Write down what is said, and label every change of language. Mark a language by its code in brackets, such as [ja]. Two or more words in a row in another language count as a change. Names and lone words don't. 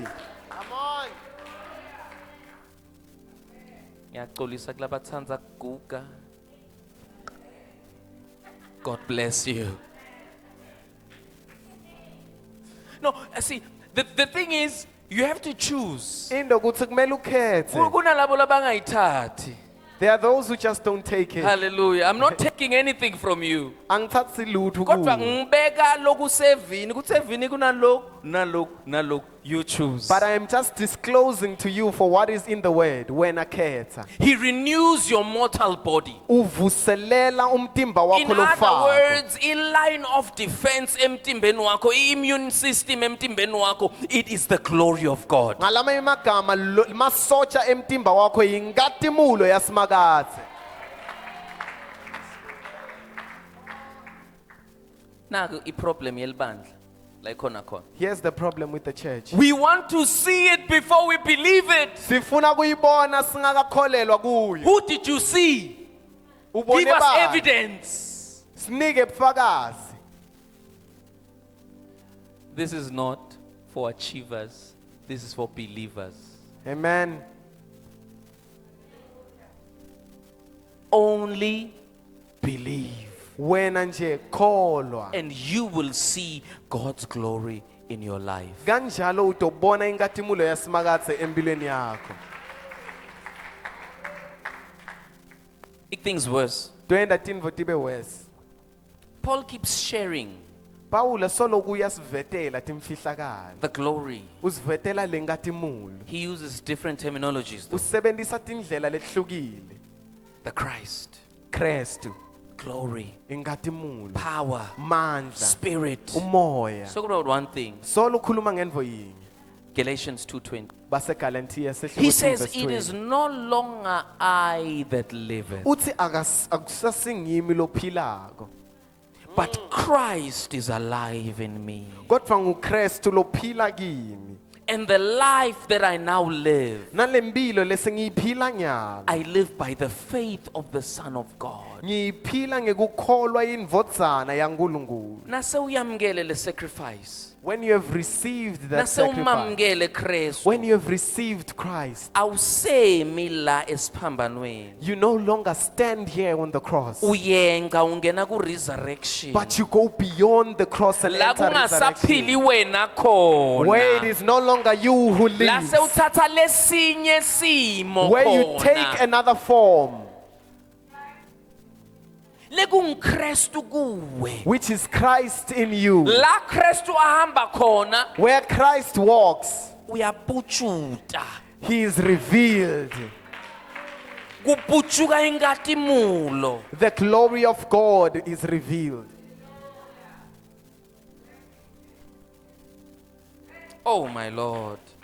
[en] Come on. [ss] Ngiyaxolisa kulabathanda kuguga. [en] God bless you. No, see, the thing is, you have to choose. [ss] Into kuthi kumele ukhethe. Kunalabo labangayithathi. [en] There are those who just don't take it. Hallelujah. I'm not taking anything from you. [ss] Angithathi lutho Kodwa kuwe. ngibeka lokusevini, kusevini kunalok, [en] you choose. But I am just disclosing to you for what is in the word. [ss] Wena khetha. [en] He renews your mortal body. [ss] Uvuselela umtimba [en] In [ss] wakho [en] other [ss] lofako. [en] words, in line of defense [ss] emtimbeni wakho, [en] immune system [ss] emtimbeni wakho, [en] it is the glory of God. [ss] Ngalama imagama masocha emtimba wakho yingatimulo yasimakathe. Naku iproblem yelibandla la ikhona khona. [en] Here's the problem with the church. We want to see it before we believe it. [ss] Sifuna kuyibona singakakholelwa kuyo. [en] Who did you see? [ss] Ubone [en] Give us [ss] bani? [en] evidence. [ss] Sinike ubufakazi. [en] This is not for achievers. This is for believers. Amen. Only believe. [ss] Wena nje kholwa. [en] And you will see God's glory in your life. [ss] Kanjalo utobona ingatimulo yasimakathe empilweni yakho. [en] Make things worse. [ss] Toenda tinvo tibe worse. [en] Paul keeps sharing [ss] Paula solo kuyasivetela timfihlakalo. [en] the glory. [ss] Usivetela lengatimulo. [en] He uses different terminologies. [ss] Usebenzisa tindlela lehlukile. [en] The Christ, [ss] Kristu, [en] glory, [ss] ingatimulo, [en] power, [ss] mandla, [en] spirit. [ss] umoya. [en] So about one thing. [ss] Solo khuluma ngenvo yinye. [en] Galatians 2:20. [ss] Base Galatia [en] He says, "It is no longer I that liveth, [ss] uthi akusasingimi lophilako. [en] but Christ is alive in me. [ss] Kodwa nguKristu lophila kimi. [en] And the life that I now live, [ss] Nalempilo lesengiyiphila nyalo. [en] I live by the faith of the Son of God." [ss] Ngiyiphila ngekukholwa indvodzana yaNkulunkulu. Nase uyamukele le sacrifice. [en] When you have received that [ss] Nase [en] sacrifice, [ss] umamukele Kristu. [en] when you have received Christ, [ss] Awusemi la esiphambanweni. [en] you no longer stand here on the cross, [ss] Uyenga ungena ku resurrection. [en] but you go beyond the cross and [ss] La [en] enter [ss] kungasaphili [en] resurrection, [ss] wena khona. [en] where it is no longer you who [ss] La [en] lives, [ss] sewuthatha lesinye simo [en] where you take [ss] khona. [en] another form, [ss] LekungKristu kuwe. [en] which is Christ in you. [ss] La Kristu ahamba khona [en] Where Christ walks, [ss] uyapuchuta. [en] he is revealed. [ss] Kupuchuka ingatimulo. [en] The glory of God is revealed. Oh my Lord.